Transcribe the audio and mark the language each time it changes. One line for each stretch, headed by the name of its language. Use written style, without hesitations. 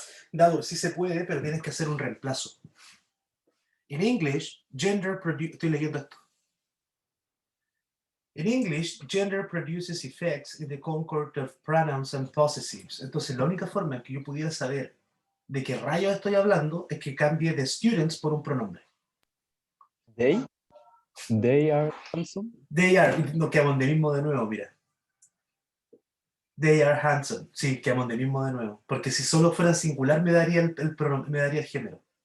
Spanish: Dado, sí se puede, pero tienes que hacer un reemplazo. En English, estoy leyendo esto.
English: In English, gender produces effects in the concord of pronouns and possessives.
Spanish: Entonces, la única forma en que yo pudiera saber de qué rayos estoy hablando es que cambie de students por un pronombre.
English: They are handsome. They are,
Spanish: no quedamos de mismo de nuevo, mira.
English: They are handsome.
Spanish: Sí, quedamos de mismo de nuevo. Porque si solo fuera singular me daría el pronombre, me daría el género.